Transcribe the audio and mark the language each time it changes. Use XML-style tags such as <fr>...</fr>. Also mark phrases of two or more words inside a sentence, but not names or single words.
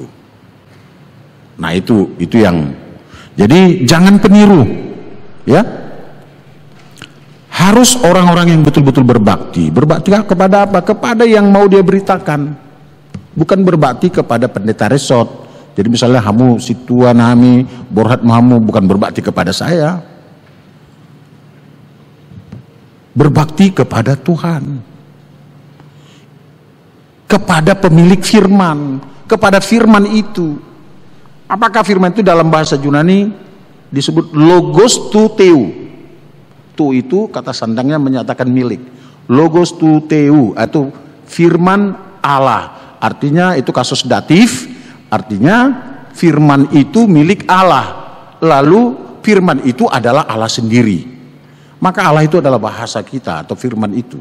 <id>Nah, itu yang jadi jangan peniru ya. Harus orang-orang yang betul-betul berbakti. Berbakti kepada apa? Kepada yang mau dia beritakan. Bukan berbakti kepada pendeta resort. Jadi misalnya</id> <bbc>hamu situan hami borhat mahamu,</bbc> <id>bukan berbakti kepada saya. Berbakti kepada Tuhan. Kepada pemilik firman, kepada firman itu. Apakah firman itu dalam bahasa Yunani disebut</id> <el>λόγος τοῦ θεοῦ?</el> <id>Tu itu kata sandangnya menyatakan milik.</id> <el>Λόγος τοῦ θεοῦ</el> <id>atau firman Allah. Artinya itu kasus datif, artinya firman itu milik Allah. Lalu firman itu adalah Allah sendiri. Maka Allah itu adalah bahasa kita atau firman itu.</id>